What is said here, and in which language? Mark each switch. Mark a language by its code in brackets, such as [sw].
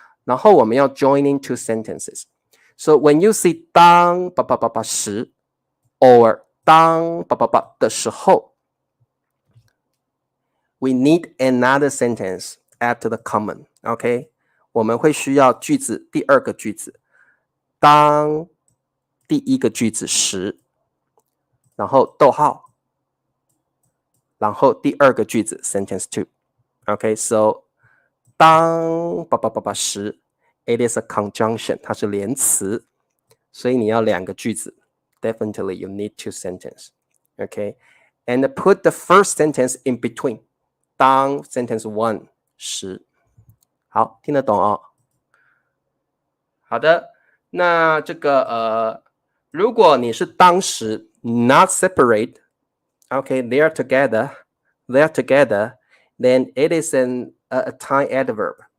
[zh] 然后我们要 [en] joining two sentences。 So when you see 当时 or 当的时候 we need another sentence after the common。 [zh] OK， 我们会需要句子第二个句子，当第一个句子时，然后逗号。然后第二个句子 sentence two。OK， [en] so 当时 it is a conjunction， [zh] 它是连词，所以你要两个句子。 [en] Definitely you need two sentences。OK， and put the first sentence in between。 [zh] 当 [en] sentence one [zh] 时，好，听得懂哦？好的，那这个如果你是当时 [en] not separate。Okay, they're together, then it is a time adverb.